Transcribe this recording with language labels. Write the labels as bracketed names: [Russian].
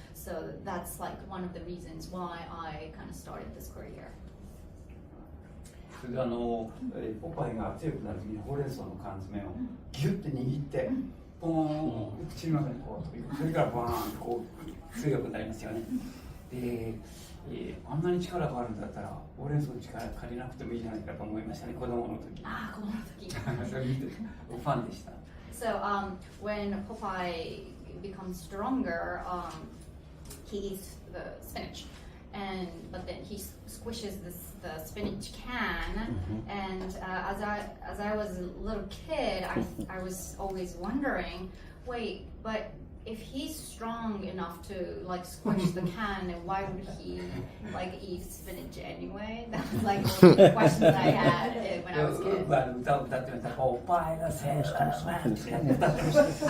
[English] So that's like one of the reasons why I kind of started this career. [Japanese] それでポパイが強くなるときにほうれん草の缶詰をギュッて握ってポーン口の中にこう飛び込む、それからバーンとこう強くなりますよね。であんなに力があるんだったらほうれん草の力借りなくてもいいじゃないかと思いましたね、子供の時。子供の時。それ見てファンでした。 [English] So when Popeye becomes stronger, he eats the spinach, but then he squishes the spinach can. And as I was a little kid, I was always wondering, wait, but if he's strong enough to like squish the can, why would he like eat spinach anyway? That was like one of the questions I had when I was a kid. [Japanese] 歌を歌ってました。ポパイがせーって歌ってました。